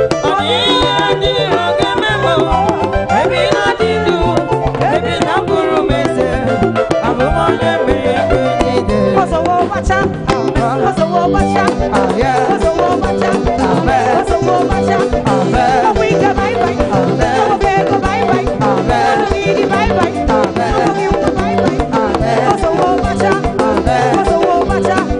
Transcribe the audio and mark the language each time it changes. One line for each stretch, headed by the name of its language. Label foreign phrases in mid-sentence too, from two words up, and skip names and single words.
Igbo: Ọ dịghị ihe dị iro ga-eme m. Ebe ị nọ dị ndụ, Na bụrụ m eze, abụ m onye mmeri ebe niile. Ọzọwo gbacha, Aha. ọzọwo gbacha, Ah, yeah. ọzọwo gbacha, Amen. ọzọwo gbacha. Amen. Ọ bụ ike
English: bye bye.
Igbo: Amen. Ọ bụ ego
English: bye bye.
Igbo: Amen. Ọ bụ mmiri
English: bye bye.
Igbo: Amen. Ọ bụ iwu
English: bye bye.
Igbo: Amen. Ọzọwo gbacha, Amen. ọzọwo gbacha.